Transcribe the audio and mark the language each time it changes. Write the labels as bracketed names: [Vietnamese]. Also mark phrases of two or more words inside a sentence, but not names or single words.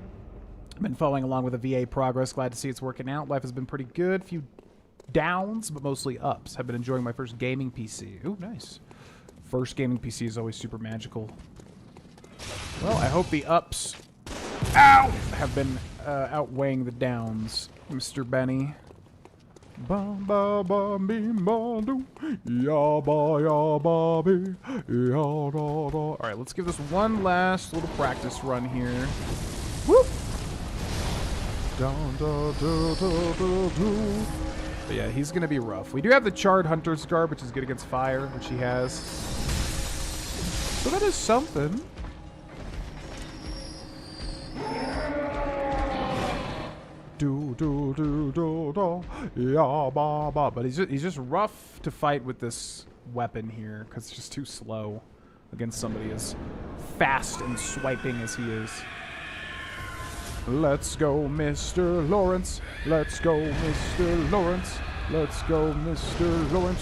[English] I've been following along with the VA progress. Glad to see it's working out. Life has been pretty good. Few downs, but mostly ups. I've been enjoying my first gaming PC. Ooh, nice. First gaming PC is always super magical. Well, I hope the ups, ow, have been outweighing the downs, Mr. Benny. Ba ba ba bim ba do ya ba ya ba be ya da da. All right, let's give this one last little practice run here. Whoop. Down, da, da, da, da, da. But yeah, he's gonna be rough. We do have the Charred Hunter's Garb, which is good against fire, which he has. So that is something. Do do do do do ya ba ba. But he's just rough to fight with this weapon here because it's just too slow against somebody as fast and swiping as he is. Let's go, Mr. Lawrence. Let's go, Mr. Lawrence. Let's go, Mr. Lawrence.